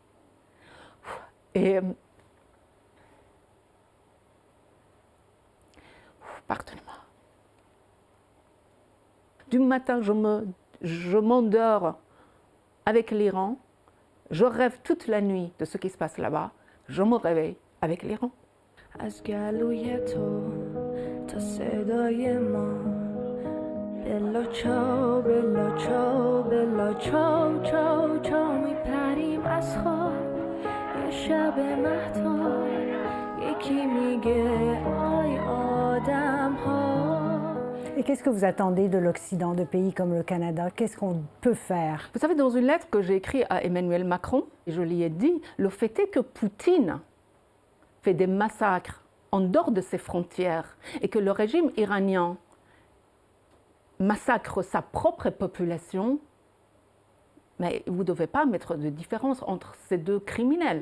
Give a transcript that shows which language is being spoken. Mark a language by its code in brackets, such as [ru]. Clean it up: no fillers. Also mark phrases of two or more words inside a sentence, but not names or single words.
[fr] Et pardonnez-moi. Du matin, je m'endors avec l'Iran. Je rêve toute la nuit de ce qui se passe là-bas. Je me réveille avec l'Iran. [fa] از گلوی تو تا صدای ما [it] bella ciao bella ciao bella ciao ciao ciao [fa] چاو میپریم از خواب یه شب مهتاب یکی میگه آی آدم ها. [fr] Et qu'est-ce que vous attendez de l'Occident, de pays comme le Canada? Qu'est-ce qu'on peut faire? Vous savez, dans une lettre que j'ai écrite à Emmanuel Macron, je lui ai dit, le fait est que Poutine fait des massacres en dehors de ses frontières et que le régime iranien massacre sa propre population, mais vous ne devez pas mettre de différence entre ces deux criminels.